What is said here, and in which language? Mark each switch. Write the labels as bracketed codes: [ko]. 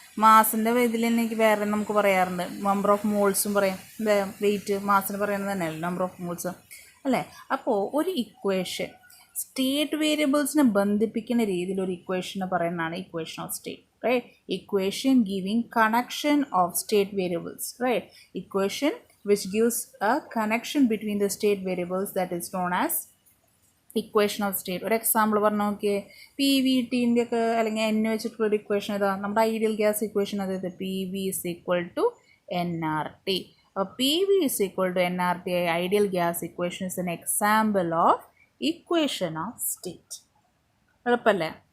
[ml] മാസിൻ്റെ ഇതിൽ എനിക്ക് വേറെ നമുക്ക് പറയാറുണ്ട് നമ്പർ ഓഫ് മോൾസും പറയാം. വെയിറ്റ് മാസിന് പറയുന്നത് തന്നെയല്ലേ നമ്പർ ഓഫ് മോൾസ് അല്ലേ? അപ്പോൾ ഒരു ഇക്വേഷൻ സ്റ്റേറ്റ് വേരിയബിൾസിനെ ബന്ധിപ്പിക്കുന്ന രീതിയിൽ ഒരു ഇക്വേഷനെ പറയുന്നതാണ് equation of state, right. [en] Equation giving connection of state variables, right. Equation which gives a connection between the state variables that is known as equation of state. [ml] ഒരു example പറഞ്ഞു നോക്കിയേ. പി വി ടീൻ്റെ ഒക്കെ അല്ലെങ്കിൽ N വെച്ചിട്ടുള്ളൊരു equation ഇതാ നമ്മുടെ ideal gas equation. [en] അതായത് P V is equal to N R T. അപ്പോൾ P V is equal to N R T ideal gas equation is an example of equation of state. എളുപ്പമല്ലേ?